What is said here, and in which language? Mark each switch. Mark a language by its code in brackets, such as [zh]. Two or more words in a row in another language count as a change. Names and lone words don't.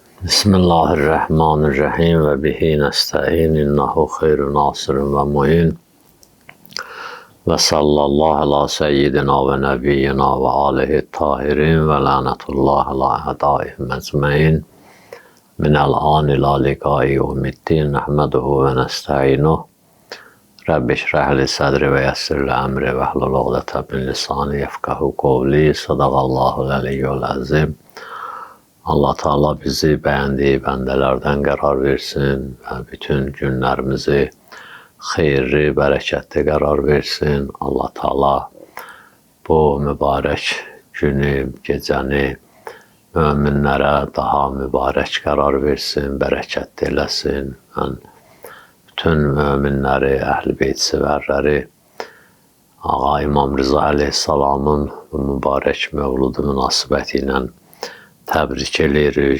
[ar] بسم الله الرحمن الرحيم وبه نستعين إنه خير ناصر ومعين وصلى الله على سيدنا ونبينا وآله الطاهرين ولعنة الله على أعدائهم أجمعين من الآن إلى لقاء يوم الدين نحمده ونستعينه رب اشرح لي صدري ويسر لي أمري واحلل عقدة من لساني يفقهوا قولي صدق الله العلي العظيم. [az] Allah Teala bizi beğendiği bendelerden qərar versin ve bütün günlerimizi xeyirli, bərəkətli qərar versin. Allah Teala bu mübarək günü, gecəni müminlərə daha mübarək qərar versin, bərəkətli eləsin. Mən bütün müminləri, əhl-i beyt sevərləri Ağa İmam Rıza Aleyhisselamın bu mübarək mövludu münasibəti ilə təbrik edirik.